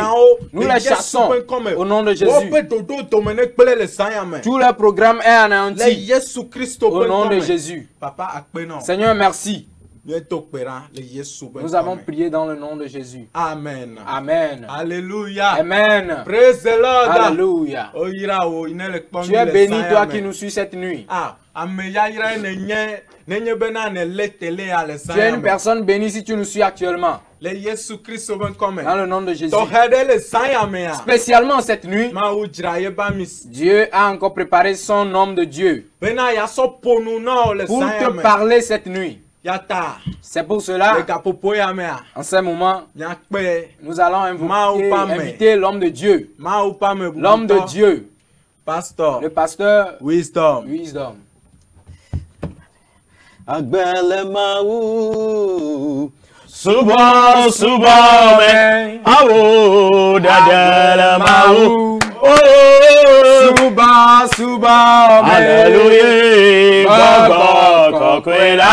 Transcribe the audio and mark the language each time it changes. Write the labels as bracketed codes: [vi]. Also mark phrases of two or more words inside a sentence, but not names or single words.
[fr] Nous les chassons au nom de Jésus. Tout leur programme est anéanti au nom de Jésus. Seigneur, merci. Nous avons prié dans le nom de Jésus. Amen. Amen. Alléluia. Amen. [en] Praise the Lord. [fr] Alléluia. Tu es béni, toi qui nous suis cette nuit. Tu es une personne bénie si tu nous suis actuellement. Dans le nom de Jésus. Spécialement cette nuit, Dieu a encore préparé son homme de Dieu pour te parler cette nuit. C'est pour cela, en ce moment, nous allons inviter l'homme de Dieu. L'homme de Dieu. Le pasteur Wisdom. Suba, suba, me, awo, dadele mau. Oh, suba, suba, me, Alléluia, Baba, kokwela.